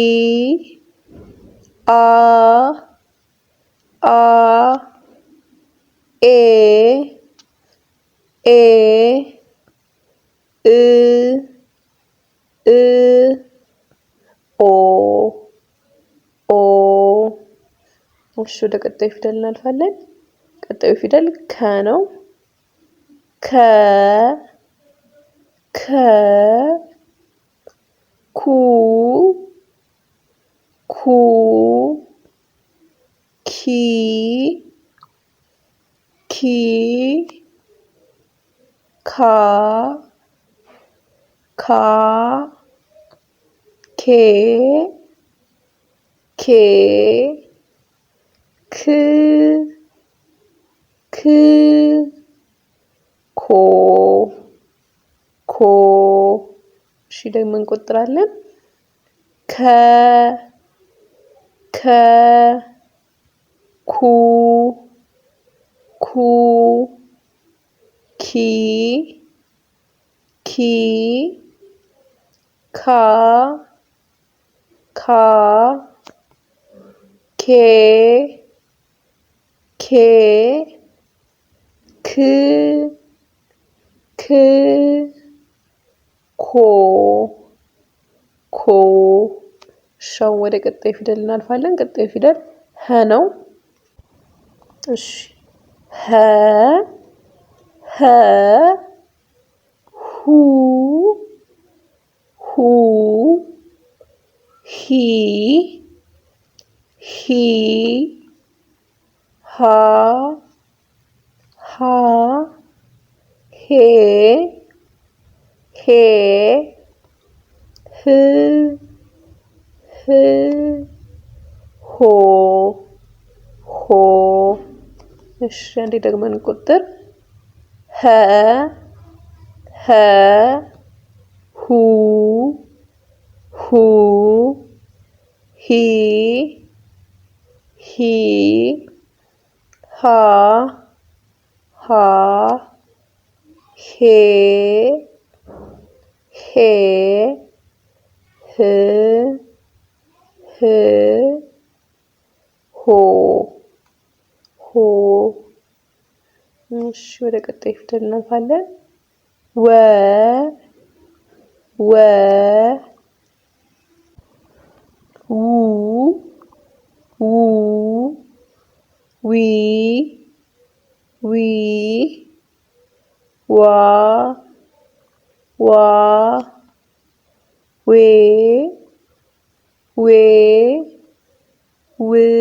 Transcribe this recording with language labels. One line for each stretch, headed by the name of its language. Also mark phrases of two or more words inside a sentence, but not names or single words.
Amharic: አ አ ኤ ኤ እ እ ኦ ኦ። እሺ ወደ ቀጣዩ ፊደል እናልፋለን። ቀጣዩ ፊደል ከ ነው። ከ ከ ኩ ኩ ኪ ኪ ካ ካ ኬ ኬ ክ ክ ኮ ኮ። እሺ ደግሞ እንቆጥራለን። ከ ከ ኩ ኩ ኪ ኪ ካ ካ ኬ ኬ ክ ክ ኮ ኮ። እሺ አሁን ወደ ቀጣይ ፊደል እናልፋለን። ቀጣይ ፊደል ሀ ነው። እሺ ሀ ሀ ሁ ሁ ሂ ሂ ሃ ሃ ሄ ሄ ህ ህ ሆ ሆ። እሺ አንዴ ደግመን እንቆጥር። ሀ ሀ ሁ ሁ ሂ ሂ ሃ ሃ ሄ ሄ ህ ህ ሆ ሆ። እሺ ወደ ቀጣይ ፊደል እናልፋለን። ወ ወ ው ዊ ዋ ዌ ው